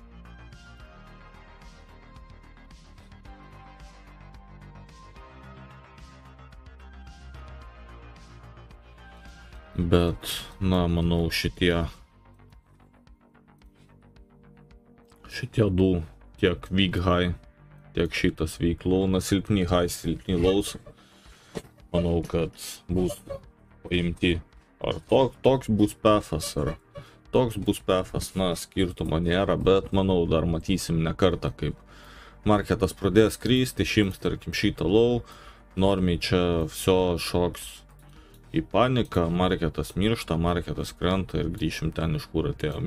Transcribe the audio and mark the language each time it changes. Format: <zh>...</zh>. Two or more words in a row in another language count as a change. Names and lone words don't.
<lt>Bet, manau, šitie du, tiek</lt> <en>weak high,</en> <lt>tiek šitas</lt> <en>weak low,</en> <lt>silpni high, silpni lows, manau, kad bus paimti. Ar toks bus pathas, ar toks bus pathas, skirtumo nėra, bet manau, dar matysim ne kartą, kaip marketas pradės kristi, išims, tarkim, šitą low, normiai čia viso šoks į paniką, marketas miršta, marketas krenta ir grįšim ten, iš kur atėjom.</lt>